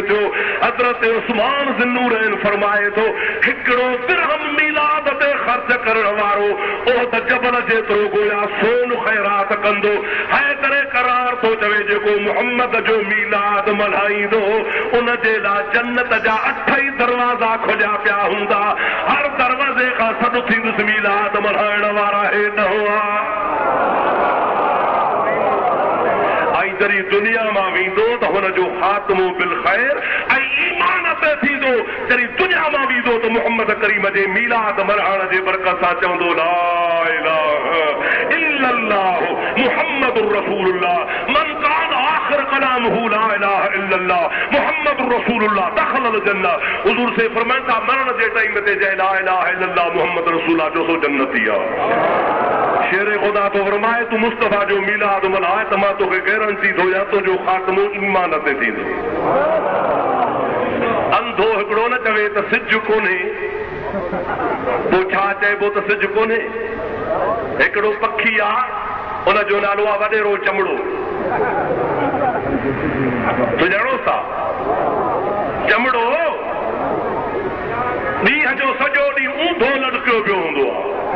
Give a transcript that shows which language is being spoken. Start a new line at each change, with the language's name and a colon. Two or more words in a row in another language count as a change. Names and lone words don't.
Sindhi: थियो हज़रत उस्मान ज़ुन्नूरैन फरमाए थो हिकिड़ो दिरहम मीलाद ते ख़र्च करण वारो उहद जबल जेतिरो गोया सोन ख़ैरात कंदो हैदर करार थो चवे जेको मुहम्मद जो मीलाद मल्हाईंदो उन जे लाइ जन्नत जा 8 ई दरवाज़ा खुलिया पिया हूंदा हर दरवाज़े खां सॾु थींदुसि मीलाद मल्हाइण वारा हे न हुआ जरी दुनिया मां वेंदो त हुनजो ख़ात्मो
Arabic: بالخير
Sindhi: ऐं ईमान ते थींदो जरी दुनिया मां वेंदो त मुहम्मद करीम जे मीलाद मल्हाइण जे बरकत सां चवंदो
Arabic: لا إله إلا الله محمد رسول الله من كان آخر كلامه لا إله إلا الله محمد رسول الله دخل الجنة
Sindhi: हुजूर से फरमाइन था मरण जे टाइम ते जय
Arabic: لا إله إلا الله محمد رسول الله
Sindhi: जो सो जन्नती आहे शेर खुदा तो फरमाए तू मुस्तफा जो मीलाद मल्हाए त मां तोखे गारंटी थो या तुंहिंजो ख़ात्मो ईमान ते थींदो अंधो हिकिड़ो न चवे त सिज कोन्हे पोइ छा चइबो त सिज कोन्हे हिकिड़ो पखी आहे उनजो नालो आहे वॾेरो चमड़ो सुञाणो था चमड़ो ॾींहं जो सॼो ॾींहुं ऊंधो लटकियो पियो हूंदो आहे